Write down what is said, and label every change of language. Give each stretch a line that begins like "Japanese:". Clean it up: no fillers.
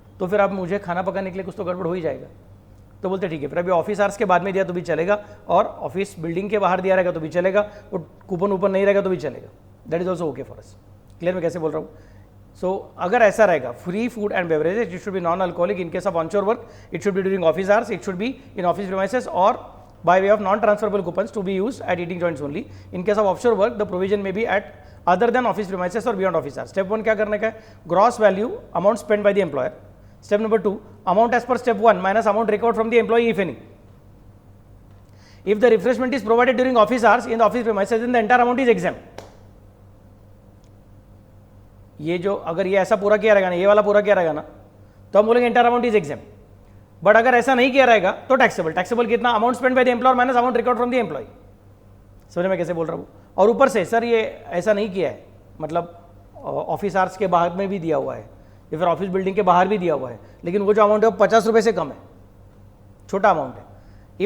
Hindi: तो फिर आप मुझे खाना पकाने के लिए कुछ तो गड़बड़ हो ही जाएगा। तो बोलते ठीक है, फिर अभी ऑफिस आवर्स के बाद में दिया तो भी चलेगा, और ऑफिस बिल्डिंग के बाहर दिया रहेगा तो भी चलेगा, वो कूपन ऊपर नहीं रहेगा तो भी चलेगा,
English: That is also okay for us.
Hindi: Clear मैं कैसे बोल रहा हूँ? सो अगर ऐसा रहेगा,
English: Free food and beverages, it should be non alcoholic, in case of onshore work it should be during office hours, it should be in office premises और by way of non-transferable coupons to be used at eating joints only. In case of offshore work, the provision may be at other than office premises or beyond office hours.
Hindi: Step 1 क्या करने का है?
English: Gross value amount spent by the employer. Step number 2, amount as per step 1 minus amount recovered from the employee if any. If the refreshment is provided during office hours in the office premises, then the entire amount is exempt.
Hindi: ये जो अगर ये ऐसा पूरा किया रहेगा ना, ये वाला पूरा किया रहेगा ना, तो हम बोलेंगे
English: entire amount is exempt.
Hindi: But अगर ऐसा नहीं किया रहेगा तो टैक्सेबल। टैक्सेबल कितना?
English: Amount spend by the employer minus amount record from the employee.
Hindi: समझ मैं कैसे बोल रहा हूँ? और ऊपर से सर ये ऐसा नहीं किया है, मतलब ऑफिस आवर्स के बाहर में भी दिया हुआ है या फिर ऑफिस बिल्डिंग के बाहर भी दिया हुआ है, लेकिन वो जो अमाउंट है वो 50 रुपये से कम है, छोटा अमाउंट है।